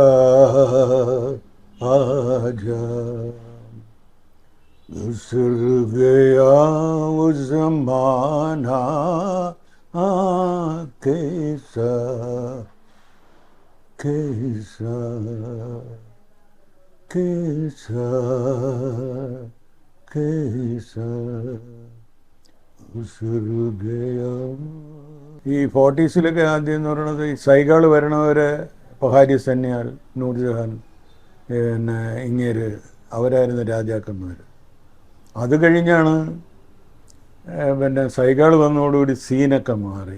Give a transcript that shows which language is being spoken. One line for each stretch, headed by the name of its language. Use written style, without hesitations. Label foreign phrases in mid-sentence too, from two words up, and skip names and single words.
Hindi: आजा गुजर गया वो ज़माना कैसा कैसा कैसा कैसा गुजर गया।
Malayalam: ഈ 40s ആദ്യം എന്ന് പറയുന്നത് ഈ സൈഗാൾ വരണവരെ പഹാരി സന്യാൽ, നൂർജഹാൻ, പിന്നെ ഇങ്ങേര് അവരായിരുന്നു രാജാക്കന്മാർ. അത് കഴിഞ്ഞാണ് പിന്നെ സൈഗാൾ വന്നതോടുകൂടി സീനൊക്കെ മാറി.